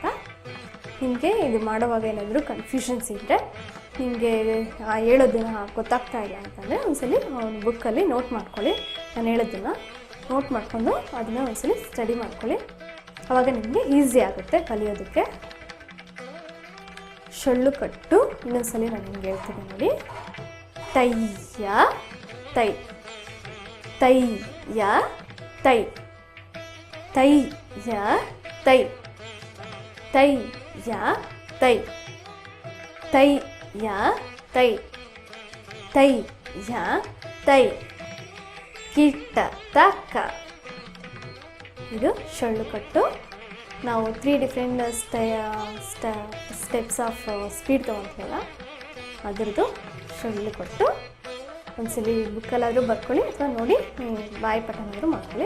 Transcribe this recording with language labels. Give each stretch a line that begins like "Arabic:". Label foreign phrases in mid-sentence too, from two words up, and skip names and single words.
Kannada: ನಿಮಗೆ ಇದು ಮಾಡುವಾಗ ಏನಾದರೂ ಕನ್ಫ್ಯೂಷನ್ಸ್ ಇದ್ದರೆ, ನಿಮಗೆ ಹೇಳೋದನ್ನು ಗೊತ್ತಾಗ್ತಾ ಇಲ್ಲ ಅಂತಂದರೆ ಒಂದ್ಸಲಿ ಒಂದು ಬುಕ್ಕಲ್ಲಿ ನೋಟ್ ಮಾಡ್ಕೊಳ್ಳಿ. ನಾನು ಹೇಳೋದನ್ನು ನೋಟ್ ಮಾಡಿಕೊಂಡು ಅದನ್ನು ಒಂದ್ಸಲಿ ಸ್ಟಡಿ ಮಾಡ್ಕೊಳ್ಳಿ. ಆವಾಗ ನಿಮಗೆ ಈಸಿ ಆಗುತ್ತೆ ಕಲಿಯೋದಕ್ಕೆ. ಸೊಳ್ಳು ಕಟ್ಟು ಇನ್ನೊಂದ್ಸಲಿ ನಾನು ನಿಮ್ಗೆ ಹೇಳ್ತೀನಿ ನೋಡಿ. ತೈ ಯಾ ತೈ, ತೈ ಯಾ ತೈ, ತೈ ಯಾ ತೈ, ತೈ ಯಾ ತೈ, ತೈ ಯಾ ತೈ, ತೈ ಯಾ ತೈ, ಕಿಟ್ಟ ತಕ್ಕ. ಇದು ಸೊಳ್ಳು ಕಟ್ಟು. ನಾವು 3
English: different steps of speed
Kannada: ತೊಗೊತೀವಲ್ಲ ಅದರದ್ದು ಸೊಳ್ಳು ಕಟ್ಟು. ಒಂದ್ಸಲಿ ಬುಕ್ಕಲ್ಲಾದರೂ ಬರ್ಕೊಳ್ಳಿ ಅಥವಾ ನೋಡಿ ಬಾಯಿಪಾಠನಾದರೂ ಮಾಡ್ಕೊಳ್ಳಿ.